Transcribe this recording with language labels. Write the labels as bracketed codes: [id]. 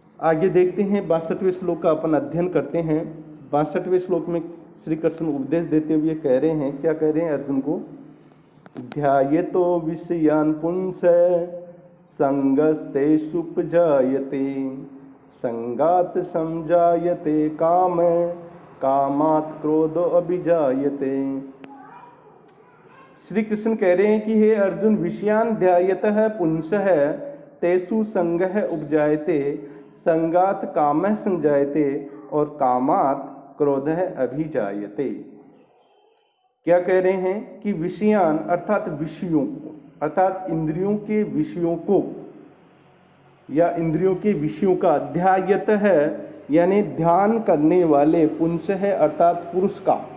[hi] आगे देखते हैं 62वें श्लोक का अपन अध्ययन करते हैं। 62वें श्लोक में श्री कृष्ण उपदेश देते हुए कह रहे हैं, क्या कह रहे हैं अर्जुन को, [sa] ध्यायतो विषयान् पुंस संगस्ते सुपजायते संगात समजायते काम कामात् क्रोधो अभिजायते। [hi] श्री कृष्ण कह रहे हैं कि हे अर्जुन, [sa] विषयान् ध्यायतः पुंसः तेषु संगः उपजायते संगात कामः संजायते और कामात् क्रोधः अभिजायते। [hi] क्या कह रहे हैं कि विषयान अर्थात विषयों को, अर्थात इंद्रियों के विषयों को या इंद्रियों के विषयों का ध्यायत है यानी ध्यान करने वाले पुंस है अर्थात पुरुष का,